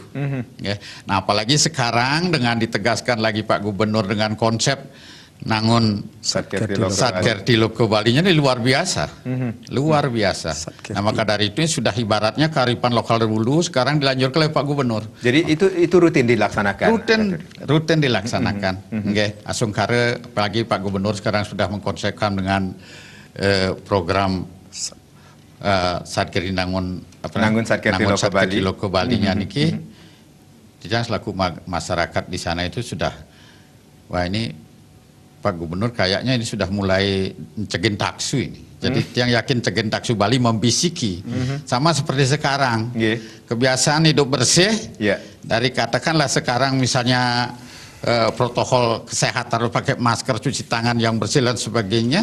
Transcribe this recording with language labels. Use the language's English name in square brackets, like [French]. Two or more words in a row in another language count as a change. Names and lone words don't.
[Indonesian] Ya. Nah, apalagi sekarang dengan ditegaskan lagi Pak Gubernur dengan konsep Nangun Sakerti Loke Balinya ini luar biasa, luar biasa. Nah, maka dari itu sudah ibaratnya kearifan lokal dulu, sekarang dilanjutkan oleh Pak Gubernur. Jadi itu rutin dilaksanakan. Rutin dilaksanakan. Asungkara, apalagi Pak Gubernur sekarang sudah mengkonsepkan dengan program Satker Nangun Nangun Satker Loko Bali-nya niki, kita selaku masyarakat di sana itu sudah, wah ini Pak Gubernur kayaknya ini sudah mulai cegin taksu ini. Jadi yang yakin cegin taksu Bali membisiki, sama seperti sekarang. Kebiasaan hidup bersih, dari katakanlah sekarang misalnya protokol kesehatan harus pakai masker, cuci tangan yang bersih dan sebagainya.